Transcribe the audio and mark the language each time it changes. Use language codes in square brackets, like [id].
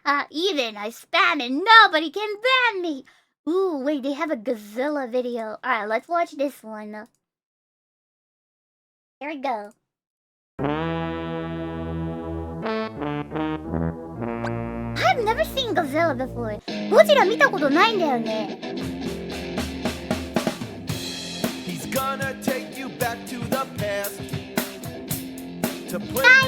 [en] Even I spam it, nobody can ban me. Ooh, wait, they have a Godzilla video. Alright, let's watch this one. Here we go. I've never seen Godzilla before. [ja] ゴジラ見たことないんだよね。 [en] He's gonna take you back to the past to play